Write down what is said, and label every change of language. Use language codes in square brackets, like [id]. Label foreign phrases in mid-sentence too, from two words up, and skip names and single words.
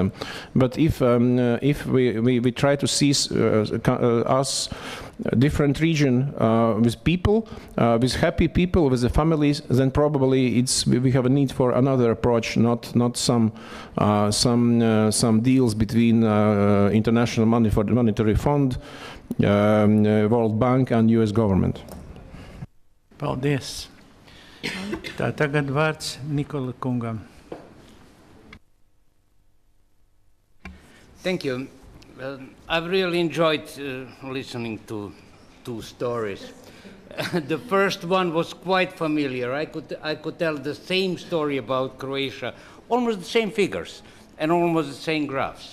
[en] But if we try to see us different region with people, with happy people, with the families, then probably we have a need for another approach, not some deals between International Monetary Fund, World Bank and US government. [lv] Paldies. Tā tagad vārds Nikola kungam. [en] Thank you. I've really enjoyed listening to two stories. The first one was quite familiar. I could tell the same story about Croatia, almost the same figures and almost the same graphs.